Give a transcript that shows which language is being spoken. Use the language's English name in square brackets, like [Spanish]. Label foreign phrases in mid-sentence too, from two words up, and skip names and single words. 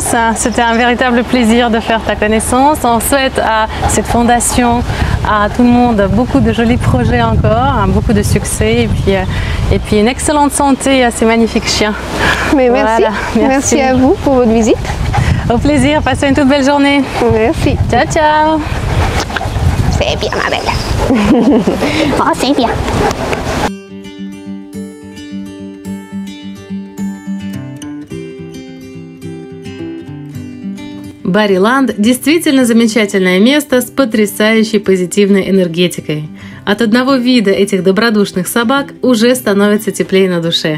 [French] C'était un véritable plaisir de faire ta connaissance. On souhaite à cette fondation, à tout le monde, beaucoup de jolis projets encore, beaucoup de succès et puis une excellente santé à ces magnifiques chiens. Mais merci. Voilà, merci à vous pour votre visite. Au plaisir, passez une toute belle journée. Merci. [Italian] Ciao, ciao. [French] C'est bien, ma belle. Oh, c'est bien. [Russian] Барри-Ланд действительно замечательное место с потрясающей позитивной энергетикой. От одного вида этих добродушных собак уже становится теплее на душе.